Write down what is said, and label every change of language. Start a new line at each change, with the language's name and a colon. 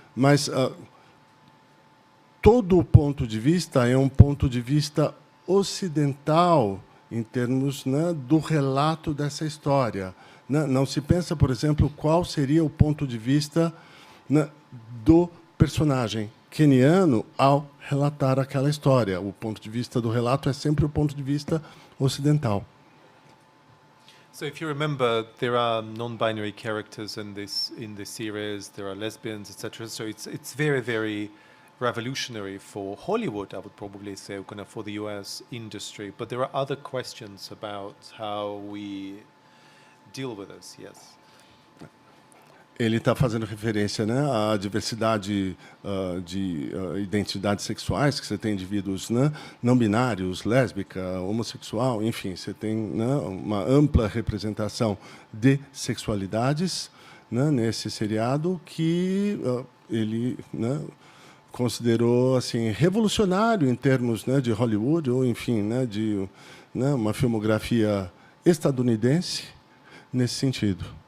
Portuguese: Mas todo o ponto de vista é um ponto de vista ocidental em termos, né, do relato dessa história. Né? Não se pensa, por exemplo, qual seria o ponto de vista, né, do personagem queniano ao relatar aquela história. O ponto de vista do relato é sempre o ponto de vista ocidental.
English: So if you remember, there are non-binary characters in this series. There are lesbians, etc. So it's very, very revolutionary for Hollywood, I would probably say, kind of for the US industry. But there are other questions about how we deal with this. Yes.
Portuguese: Ele está fazendo referência, né, à diversidade de identidades sexuais, que você tem indivíduos, né, não binários, lésbica, homossexual, enfim, você tem, né, uma ampla representação de sexualidades, né, nesse seriado que ele, né, considerou assim revolucionário em termos, né, de Hollywood, ou enfim, né, de, né, uma filmografia estadunidense nesse sentido.